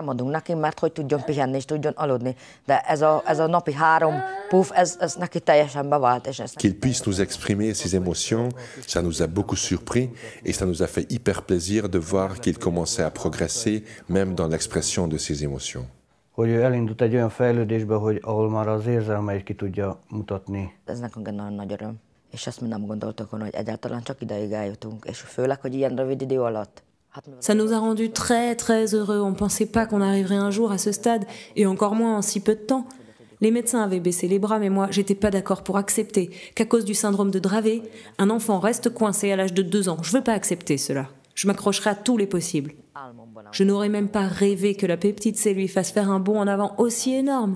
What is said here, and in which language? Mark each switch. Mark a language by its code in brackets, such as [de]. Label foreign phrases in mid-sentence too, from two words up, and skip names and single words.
[fr] Qu'il puisse nous exprimer ses émotions, ça nous a beaucoup surpris et ça nous a fait hyper plaisir de voir qu'il commençait à progresser, même dans l'expression de ses émotions. [hu] Hogy ő elindult egy olyan fejlődésbe, hogy ahol már az érzelmeit ki tudja mutatni. Ez nekünk egy nagyon nagy öröm. És azt mi nem gondoltuk volna, hogy egyáltalán csak ideig eljutunk, és főleg, hogy ilyen rövid idő alatt. [fr] Ça nous a rendus très très heureux. On ne pensait pas qu'on arriverait un jour à ce stade, et encore moins en si peu de temps. Les médecins avaient baissé les bras, mais moi, j'étais pas d'accord pour accepter qu'à cause du syndrome de Dravet, un enfant reste coincé à l'âge de 2 ans. Je veux pas accepter cela. Je m'accrocherai à tous les possibles. Je n'aurais même pas rêvé que la peptide C lui fasse faire un bond en avant aussi énorme.